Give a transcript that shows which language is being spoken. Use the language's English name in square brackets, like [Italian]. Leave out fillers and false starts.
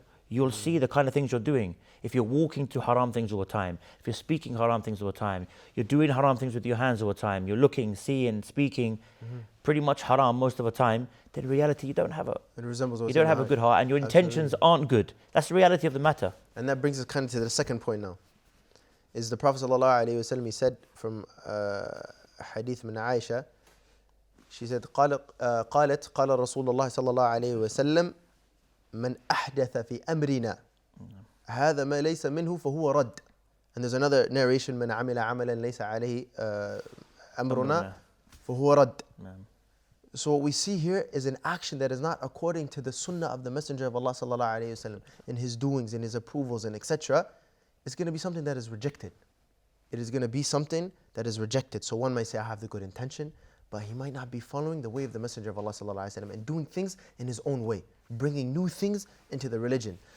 [English] You'll see the kind of things you're doing. If you're walking to haram things all the time, if you're speaking haram things all the time, you're doing haram things with your hands all the time, you're looking, seeing, speaking, pretty much haram most of the time, then in reality you don't have a good heart and your intentions aren't good. That's the reality of the matter. And that brings us kind of to the second point now. Is the Prophet ﷺ, he said from hadith min Aisha, she said, [Arabic] قالت قال رسول الله صلى الله عليه وسلم من أحدث في أمرنا هذا ما ليس منه فهو رد. [English] And there's another narration, [Arabic] من عمل عملا ليس عليه أمرنا فهو رد. [English] So what we see here is an action that is not according to the sunnah of the Messenger of Allah صلى الله عليه وسلم, in his doings, in his approvals and etc. It's going to be something that is rejected. It is going to be something that is rejected. So one might say, I have the good intention, but he might not be following the way of the Messenger of Allah sallallahu alaihi wasallam and doing things in his own way, bringing new things into the religion.